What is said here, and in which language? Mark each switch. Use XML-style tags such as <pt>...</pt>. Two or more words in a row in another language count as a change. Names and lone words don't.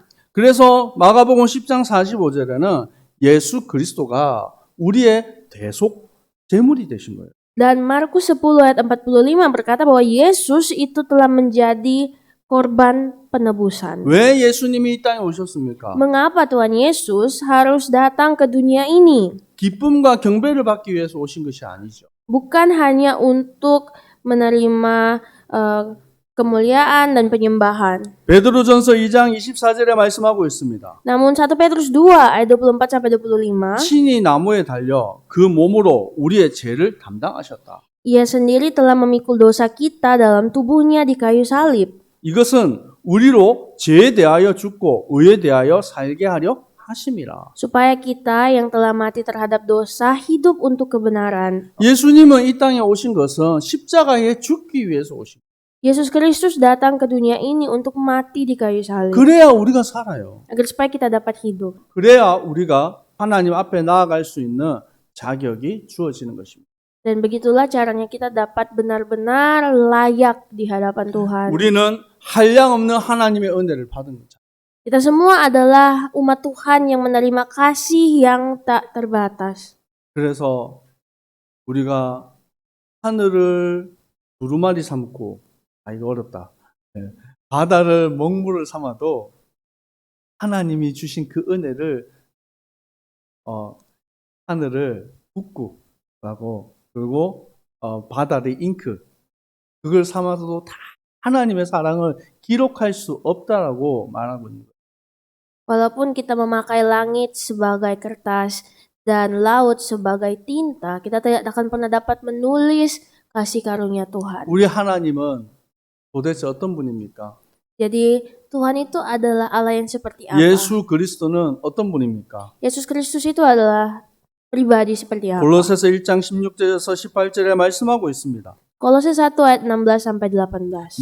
<ko>그래서 마가복음 10장 45절에는 예수 그리스도가 우리의 대속 제물이 되신 거예요.</ko> <id>Dan Markus 10 ayat 45 berkata bahwa Yesus itu telah menjadi korban penebusan.</id> <ko>왜 예수님이 이 땅에 오셨습니까?</ko> <id>Mengapa Tuhan Yesus harus datang ke dunia ini?</id> <ko>기쁨과 경배를 받기 위해서 오신 것이 아니죠.</ko> <id>Bukan hanya untuk menerima kemuliaan dan penyembahan.</id> <ko>베드로전서 2장 24절에 말씀하고 있습니다.</ko> <id>Namun 1 Petrus 2 ayat 24 sampai 25</id> <ko>친히 나무에 달려 그 몸으로 우리의 죄를 담당하셨다.</ko> <id>Ia sendiri telah memikul dosa kita dalam tubuhnya di kayu salib.</id> <ko>이것은 우리로 죄에 대하여 죽고 의에 대하여 살게 하려 하심이라.</ko> <id>Supaya kita yang telah mati terhadap dosa hidup untuk kebenaran.</id> <ko>예수님은 이 땅에 오신 것은 십자가에 죽기 위해서 오신 거예요.</ko> <id>Yesus Kristus datang ke dunia ini untuk mati di kayu salib.</id> <ko>그래야 우리가 살아요.</ko> <id>Agar supaya kita dapat hidup.</id> <ko>그래야 우리가 하나님 앞에 나아갈 수 있는 자격이 주어지는 것입니다.</ko> <id>Dan begitulah caranya kita dapat benar-benar layak di hadapan Tuhan.</id> <ko>우리는 한량없는 하나님의 은혜를 받은 거죠.</ko> <id>Kita semua adalah umat Tuhan yang menerima kasih yang tak terbatas.</id> <ko>그래서 우리가 하늘을 두루마리 삼고 이거 어렵다. 바다를 먹물을 삼아도 하나님이 주신 그 은혜를 하늘을 북구라고 그리고 바다를 잉크 그걸 삼아서도 다 하나님의 사랑을 기록할 수 없다라고 말하고 있는 거예요.</ko> <id>Walaupun kita memakai langit sebagai kertas dan laut sebagai tinta, kita tidak akan pernah dapat menulis kasih karunia Tuhan.</id> <ko>우리 하나님은 도대체 어떤 분입니까?</ko> <id>Jadi Tuhan itu adalah Allah yang seperti apa?</id> <ko>예수 그리스도는 어떤 분입니까?</ko> <id>Yesus Kristus itu adalah pribadi seperti apa?</id> <ko>골로새서 1장 16절에서 18절에 말씀하고 있습니다.</ko> <id>Kolose 1 ayat 16 sampai 18.</id>